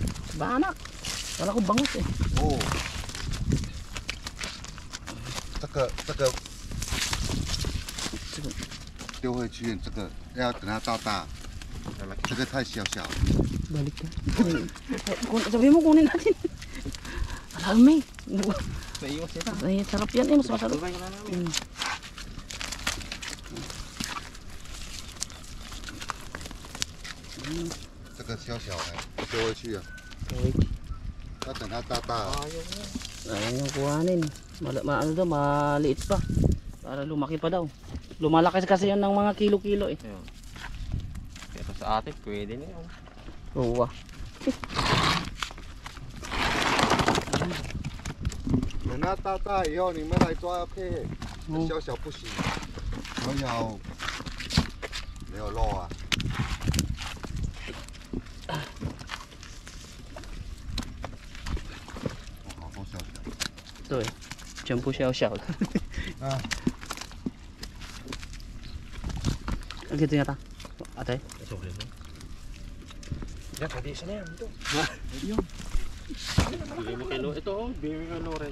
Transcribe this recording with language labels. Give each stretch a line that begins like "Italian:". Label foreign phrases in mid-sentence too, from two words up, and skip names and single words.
Filipino: Banak. Kala ko bangus eh.
Chinese: 哦，这个丢回去，这个要等它到大，这个太小小。
Filipino: Balik ka. Sabi mo kunin natin. Alam Naiwas ito. Ay, sarap yan eh. Mas masarap. Tulay na namin. Mm.
Chinese: 这个小小的丢回去啊， Okay. 要等它到大。
Filipino: Ayaw mo. Ayan yung kuhanin. Ano daw, maliit pa. Para lumaki pa daw. Lumalaki kasi yan ng mga kilo-kilo eh. Ayun. Pero sa atin, pwede na yun. Oo ah.
Chinese: 等它到大以后，你们来抓 OK，哦小小不行，没有肉啊。好多小小。
Filipino: Ito eh. Shampoo siyaw-siyaw. Ah. Ganito yata. Ate? Sobrang mo. Yan, pwede isa na yan. Ito. Bigay mo kay Lo. Ito, bigay mo kay Loren.